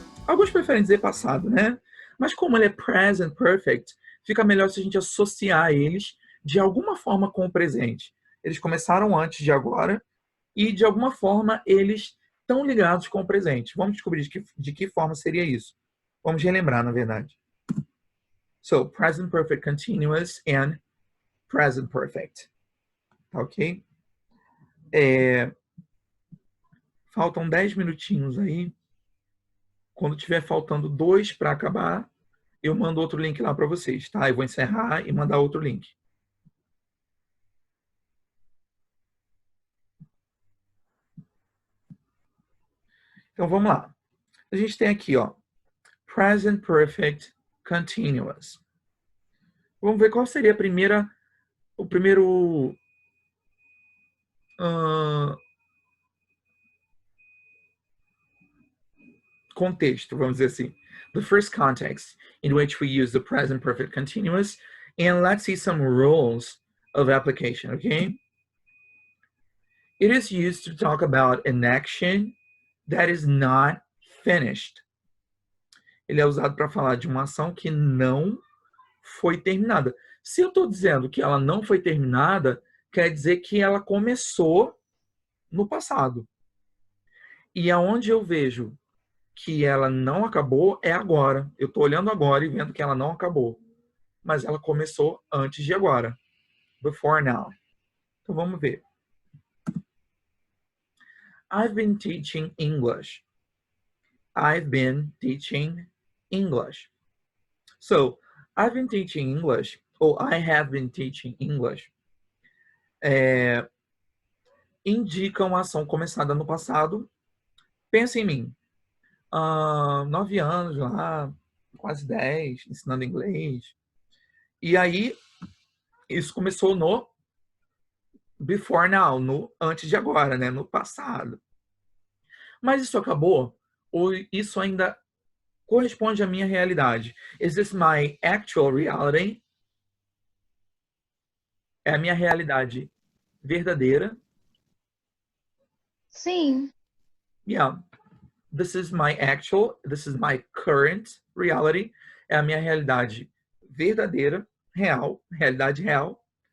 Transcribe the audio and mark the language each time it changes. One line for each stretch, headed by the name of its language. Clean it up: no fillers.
Portuguese: Alguns preferem dizer passado, né? Mas como ele é present perfect, fica melhor se a gente associar eles de alguma forma com o presente. Eles começaram antes de agora e, de alguma forma, eles estão ligados com o presente. Vamos descobrir de que forma seria isso. Vamos relembrar, na verdade.
English: So, present perfect continuous and present perfect. Ok?
Portuguese: Faltam 10 minutinhos aí. Quando tiver faltando 2 para acabar, eu mando outro link lá para vocês, tá? Eu vou encerrar e mandar outro link. Então, vamos lá. A gente tem aqui, ó, present perfect continuous. Vamos ver qual seria o primeiro contexto, vamos dizer assim.
English: The first context in which we use the present perfect continuous, and let's see some rules of application, okay? It is used to talk about an action that is not finished.
Portuguese: Ele é usado para falar de uma ação que não foi terminada. Se eu estou dizendo que ela não foi terminada, quer dizer que ela começou no passado. E aonde eu vejo que ela não acabou é agora. Eu estou olhando agora e vendo que ela não acabou. Mas ela começou antes de agora.
English: Before now.
Portuguese: Então vamos ver.
English: I've been teaching English. I've been teaching English. So, I've been teaching English,
Portuguese: ou
English: I have been teaching English,
Portuguese: indica uma ação começada no passado. Pensa em mim. 9 anos lá, quase 10, ensinando inglês. E aí, isso começou no
English: before now,
Portuguese: no antes de agora, né? No passado. Mas isso acabou? Ou isso ainda corresponde à minha realidade?
English: Is this my actual reality?
Portuguese: É a minha realidade verdadeira? Sim.
English: Yeah. This is my current reality.
Portuguese: É a minha realidade verdadeira, real, realidade real.